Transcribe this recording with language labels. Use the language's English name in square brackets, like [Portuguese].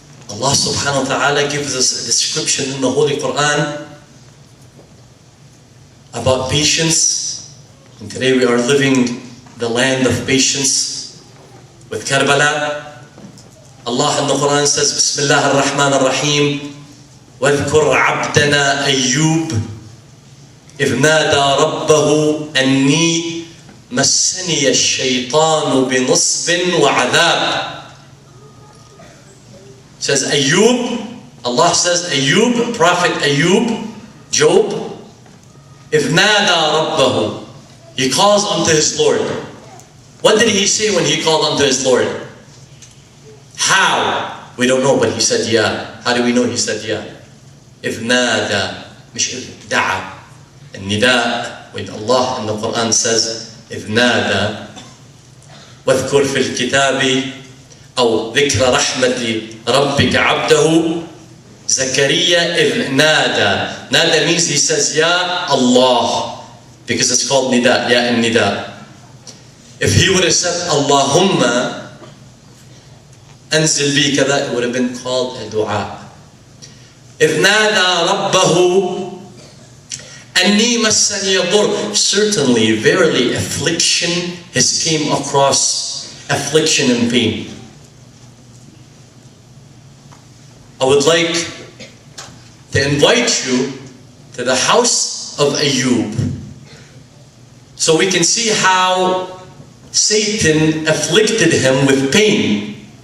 [English] Allah subhanahu wa ta'ala gives us a description in the Holy Quran about patience. And today we are living the land of patience with Karbala. Allah in the Quran says, [Arabic] Bismillah ar-Rahman ar-Rahim, وَاذْكُرْ عَبْدَنَا أَيُّوبَ إِذْ نَادَى رَبَّهُ أَنِّي مَسَّنِيَ الشَّيْطَانُ بِنُصْبٍ وَعَذَابٍ. [English] Says Ayyub, Allah says Ayyub, Prophet Ayyub, Job, [Arabic] إِذْ نَادَى رَبَّهُ. [English] He calls unto his Lord. What did he say when he called unto his Lord? How? We don't know, but he said yeah. How do we know he said yeah? [Arabic] إِذْ نَادَى, مش إذ دعا. النداء, [English] when Allah in the Quran says [Arabic] إِذْ نَادَى وَاذْكُرْ فِي الْكِتَابِ أو ذكر رحمة ربك عبده زكريا إذ نادى. [English] Nada means he says Ya Allah, because it's called nida, Ya and nida. If he would have said Allahumma anzil bi kada, it would have been called a dua. [Arabic] إذ نادى ربه أني مسني الضر. [English] Certainly, verily, affliction has came across, affliction and pain. I would like to invite you to the house of Ayyub so we can see how Satan afflicted him with pain.